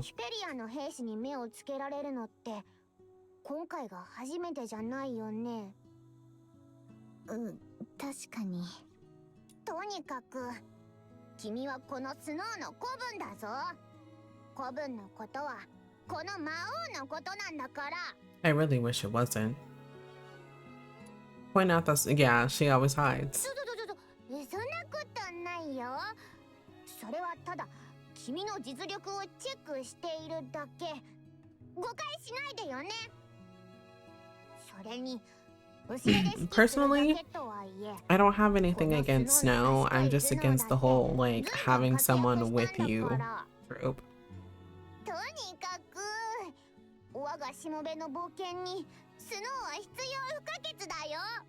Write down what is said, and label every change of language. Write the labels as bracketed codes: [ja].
[ja] ヒュペリアの兵士に目をつけられるのって今回が初めてじゃないよね。確かに。とにかく君はこのスノーの子分だぞ。子分のことはこの魔王のことなんだから。 [en] I really wish it wasn't. Point out that, yeah, she always hides. [ja] そんなことないよ。それはただ君の実力をチェックしているだけ。誤解しないでよね。それに [en] Personally, I don't have anything against Snow. I'm just against the whole, like, having someone with you trope. [ja] とにかく我がしもべの冒険にスノーは必要不可欠だよ。